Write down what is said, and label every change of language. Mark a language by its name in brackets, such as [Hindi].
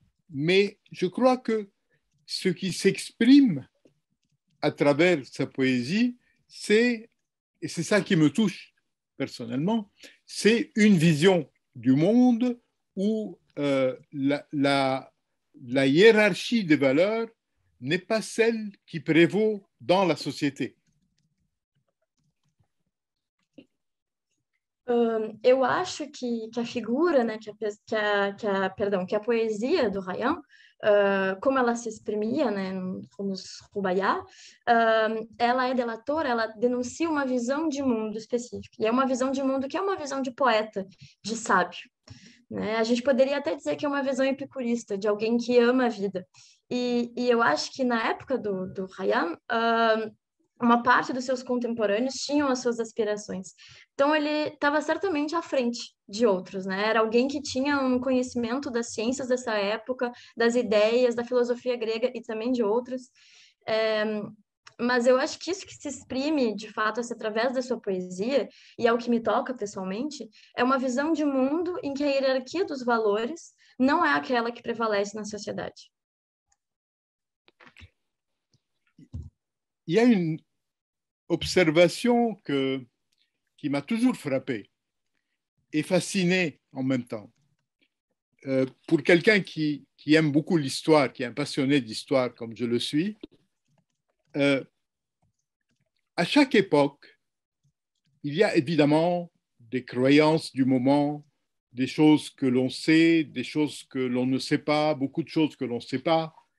[French] Mais je crois que ce qui s'exprime à travers sa poésie, et c'est ça qui me touche personnellement, c'est une vision du monde où la hiérarchie des valeurs n'est pas celle qui prévaut dans la société. [Portuguese] Eu acho que a figura, né, que a poesia do Khayyam como ela se exprimia, né, nos Rubaiyat, ela é delatora, ela denuncia uma visão de mundo específica. E é uma visão de mundo que é uma visão de poeta, de sábio. Né? A gente poderia até dizer que é uma visão epicurista, de alguém que ama a vida. E eu acho que na época do Khayyam, uma parte dos seus contemporâneos tinham as suas aspirações. Então, ele estava certamente à frente de outros, né? Era alguém que tinha um conhecimento das ciências dessa época, das ideias, da filosofia grega e também de outras. Mas eu acho que isso que se exprime, de fato, através da sua poesia, e é o que me toca pessoalmente, é uma visão de mundo em que a hierarquia dos valores não é aquela que prevalece na sociedade. [French] Il y a une observation qui m'a toujours frappé et fasciné en même temps. Pour quelqu'un qui aime beaucoup l'histoire, qui est un passionné d'histoire comme je le suis, à chaque époque, il y a évidemment des croyances du moment, des choses que l'on sait, des choses que l'on ne sait pas, beaucoup de choses que l'on ne sait pas.